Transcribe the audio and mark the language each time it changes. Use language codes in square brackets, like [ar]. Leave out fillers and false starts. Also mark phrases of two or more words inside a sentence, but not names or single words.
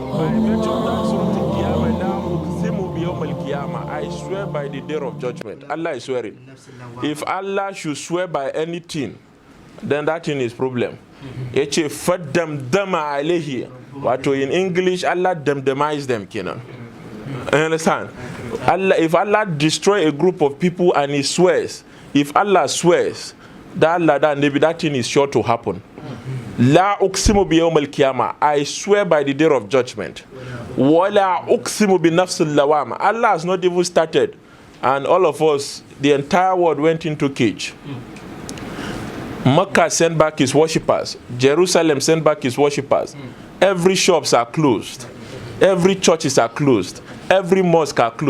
[en] I swear by the day of judgment. Allah is swearing. If Allah should swear by anything, then that thing is problem. [ar] Yace فدمدم عليهم. [en] Wato in English, Allah damdamize them, kenan. Understand? Allah, if Allah destroy a group of people and He swears, if Allah swears, that thing is sure to happen. [ar] لا أقسم بيوم القيامة. [en] I swear by the day of judgment. [ar] ولا أقسم بالنفس اللوامة. [en] Allah has not even started, and all of us, the entire world went into cage. Makkah sent back his worshippers. Jerusalem sent back his worshippers. Every shops are closed. Every churches are closed. Every mosque are closed.